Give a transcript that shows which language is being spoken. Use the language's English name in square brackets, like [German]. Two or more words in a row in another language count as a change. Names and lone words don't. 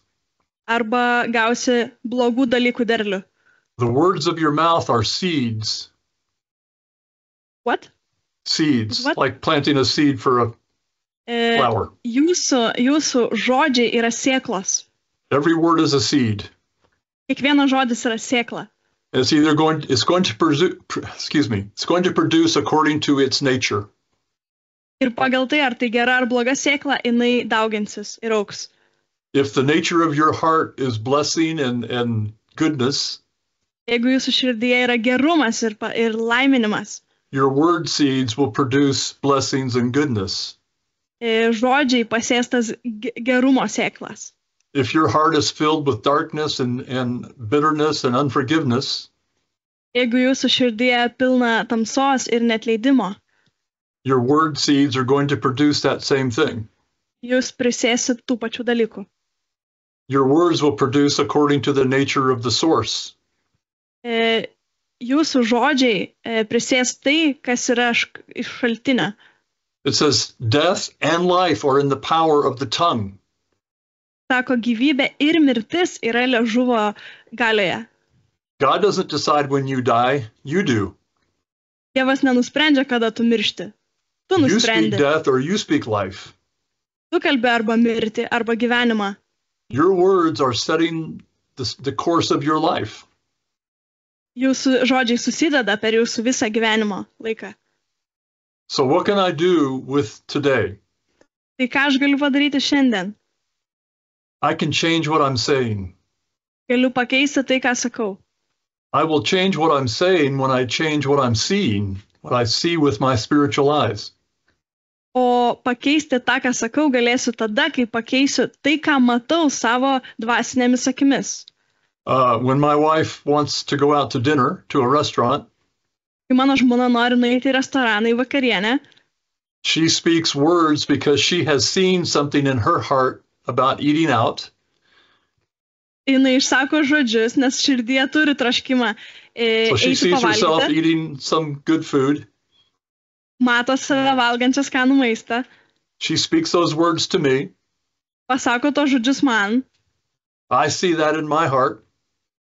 [Lithuanian] arba gausi blogų dalykų derlių. [English] The words of your mouth are seeds. What? Seeds, What? like planting a seed for a flower. [Lithuanian] Jūsų žodžiai yra sėklos. [English] Every word is a seed. [Lithuanian] Kiekvienas žodis yra sėkla. [English] It's going to produce according to its nature. [Lithuanian] Ir pagal tai, ar tai gera ar bloga sėkla, jinai dauginsis ir auks. [English] If the nature of your heart is blessing and goodness, [Lithuanian] Jeigu jūsų širdyje yra gerumas ir laiminimas, [English] your word seeds will produce blessings and goodness. [Lithuanian] Žodžiai pasėstas gerumo sėklas. [English] If your heart is filled with darkness and bitterness and unforgiveness, [Lithuanian] Jeigu jūsų širdyje pilna tamsos ir neatleidimo, [English] your word seeds are going to produce that same thing. [Lithuanian] jūs prisėsit tų pačių dalykų. [English] Your words will produce according to the nature of the source. [Lithuanian] Jūsų žodžiai prisės tai, kas yra iš šaltinio. [English] It says, death and life are in the power of the tongue. [Lithuanian] Sako, gyvybė ir mirtis yra liežuvo galioje. [English] God doesn't decide when you die, you do. [Lithuanian] Dievas nenusprendžia, kada tu miršti. Tu [English] You speak [Lithuanian] nusprendi. [English] death or you speak life. [Lithuanian] Tu kalbi arba mirtį, arba gyvenimą. [English] Your words are setting the course of your life. [Lithuanian] Jūsų žodžiai susideda per jūsų visą gyvenimo laiką. [English] So what can I do with today? [Lithuanian] Tai ką aš galiu padaryti šiandien? [English] I can change what I'm saying. [Lithuanian] Galiu pakeisti tai, ką sakau. [English] I will change what I'm saying when I change what I'm seeing, what I see with my spiritual eyes. [Lithuanian] O pakeisti tą, ką sakau, galėsiu tada, kai pakeisiu tai, ką matau savo dvasinėmis akimis. [English] When my wife wants to go out to dinner, to a restaurant, [Lithuanian] Kai mano žmona nori nueiti į restoraną, į vakarienę, [English] she speaks words because she has seen something in her heart about eating out. [Lithuanian] jinai išsako žodžius, nes širdyje turi troškimą [English] So she [Lithuanian] eiti [English] sees herself [Lithuanian] pavalgyti, [English] eating some good food. [Lithuanian] mato save valgančią skanų maistą, [English] She speaks those words to me. [Lithuanian] pasako to žodžius man, [English] I see that in my heart.